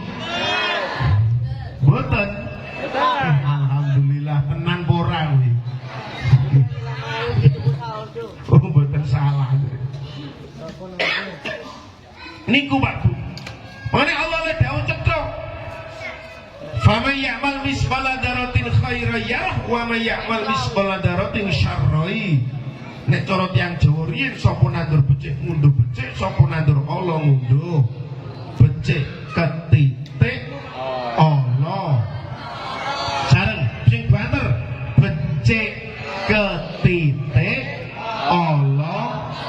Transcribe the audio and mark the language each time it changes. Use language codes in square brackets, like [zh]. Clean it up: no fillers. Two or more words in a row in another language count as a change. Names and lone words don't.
[jv] Mboten. Alhamdulillah tenan ora kuwi. Oh mboten salah. Niku Pak Bu. Mane Allah le dawuh cetok. [ar] فمن يعمل مثقال ذرة خيرا يره ومن يعمل مثقال ذرة شرا. [jv] Nek cara tiyang Jawa riyen sapa nandur becik ngunduh becik, sapa nandur ala ngunduh becik ketitik ala. Sareng sing banter becik ketitik ala.